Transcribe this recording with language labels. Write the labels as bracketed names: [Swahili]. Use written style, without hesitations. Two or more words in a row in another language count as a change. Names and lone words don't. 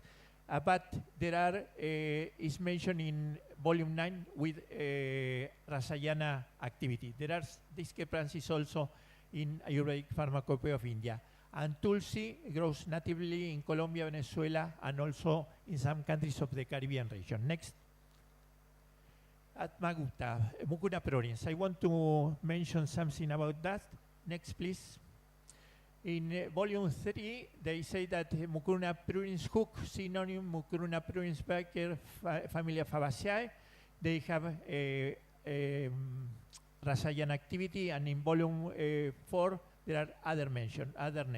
[English] But there are, is mentioned in volume 9 with Rasayana activity. There are discrepancies also in Ayurvedic Pharmacopoeia of India. And Tulsi grows natively in Colombia, Venezuela, and also in some countries of the Caribbean region. Next. Atmaguta, Mucuna pruriens. I want to mention something about that. Next, please. In volume 3, they say that Mucuna pruriens hook, synonym Mucuna pruriens Becker, family of Fabaceae. They have a Rasayana activity, and in volume 4, there are other mention, other name.